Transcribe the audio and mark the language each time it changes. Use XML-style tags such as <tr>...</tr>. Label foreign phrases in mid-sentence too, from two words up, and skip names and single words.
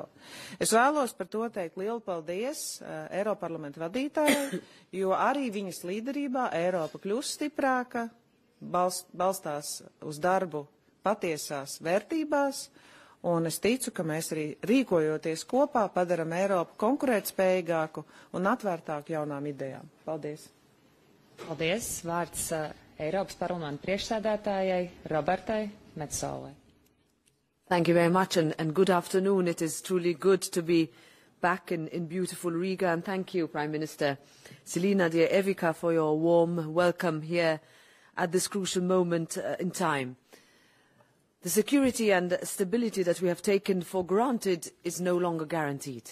<lv>Es vēlos par to teikt lielu paldies Eiroparlamenta vadītājai, jo arī viņas līderībā Eiropa kļūst stiprāka, balstās uz darbu patiesās vērtībās, un es ticu, ka mēs arī rīkojoties kopā padaram Eiropu konkurētspējīgāku un atvērtāku jaunām idejām. Paldies! Paldies! Vārds Eiropas parlamenta priekšsēdētājai Robertai Metsolai.</lv> <en>Thank you very much and good afternoon. It is truly good to be back in beautiful Riga, and thank you, Prime Minister Selina Evika, for your warm welcome here at this crucial moment in time. The security and stability that we have taken for granted is no longer guaranteed.</en>